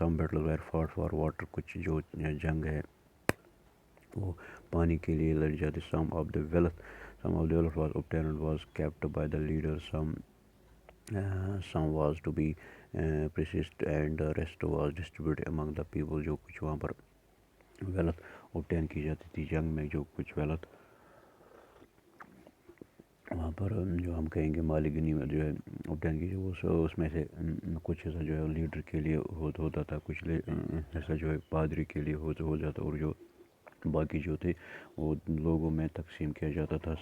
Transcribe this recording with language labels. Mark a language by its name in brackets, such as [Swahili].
[Hindi] Some battle where fought for water, कुछ जो जंग है वो पानी के लिए लड़ी जाती। [English] Some of the wealth was obtained and was kept by the leaders. Some was to be persist and the rest was distributed among the people. [Hindi] जो कुछ वहाँ पर वेल्थ ऑब्टेन की जाती थी जंग में, जो कुछ वेल्थ वहाँ पर जो हम कहेंगे मालिगनी में जो है ऑब्टेन की, वो उसमें से कुछ हिस्सा जो है लीडर के लिए होता था, कुछ हिस्सा जो है पादरी के लिए हो जाता, और जो बाकी जो थे वो लोगों में तकसीम किया जाता था।